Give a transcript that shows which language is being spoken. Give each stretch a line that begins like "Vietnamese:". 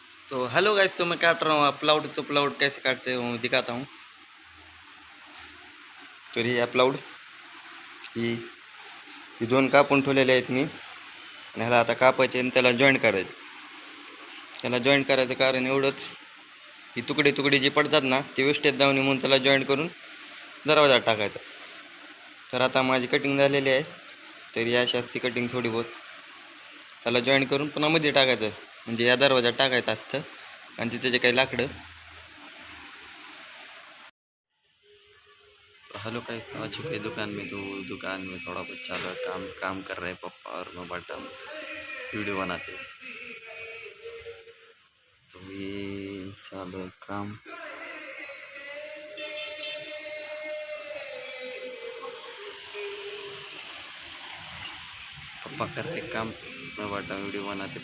Hindi: तो hello guys, तो मैं काट रहा हूँ प्लाउड. तो प्लाउड कैसे काटते हो दिखाता हूँ.
Marathi: तर ही प्लाउड ही ही 2 कापून ठेवलेले आहेत मी. आणि ह्याला आता कापायचे आणि त्याला जॉईंट करायचं. त्याला जॉईंट करायचं कारण एवढंच, ही तुकडे तुकडे जे पडतात ना, ते वेस्टेज जाऊन म्हणून त्याला जॉईंट करून दरवाजात टाकायचं. तर आता माझी कटिंग झालेली आहे. तर या अशी कटिंग थोडी बहुत त्याला जॉईंट करून पुन्हा मध्ये टाकायचं, म्हणजे या दरवाजात टाकायचं असतं. आणि तिथे जे काही लाकडं.
Hindi: तो हेलो गाइस, तो आ चुके दुकान में. तो दुकान में थोड़ा बहुत चल रहा काम काम कर रहे हैं पापा और मैं बटन वीडियो बनाते हैं. तो ये चालू है काम. पापा कर रहे काम, मैं बटन वीडियो बनाते.